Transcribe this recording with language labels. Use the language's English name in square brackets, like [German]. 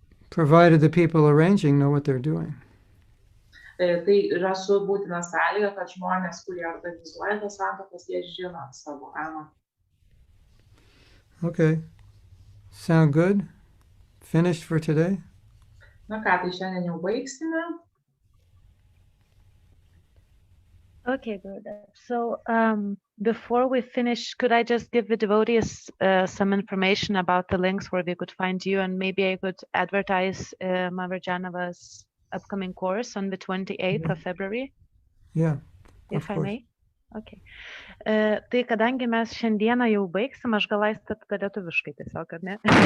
[English] Provided the people arranging know what they're doing. [Lithuanian] Tai yra būtina sąlyga, kad žmonės, kurie organizuoja tas santuokas, jie žino savo amatą. [English] Okay. Sound good? Finished for today? [Lithuanian] Na ką, tai šiandien jau baigsime. [English] Okay, good. So before we finish, could I just give the devotees some information about the links where they could find you, and maybe I could advertise Mother Jahnava's upcoming course on the 28th of February? Yeah. If I may? Okay. [Lithuanian] Tai kadangi mes šiandieną jau baigsim, aš gal aistat lietuviškai tiesiog, ar ne?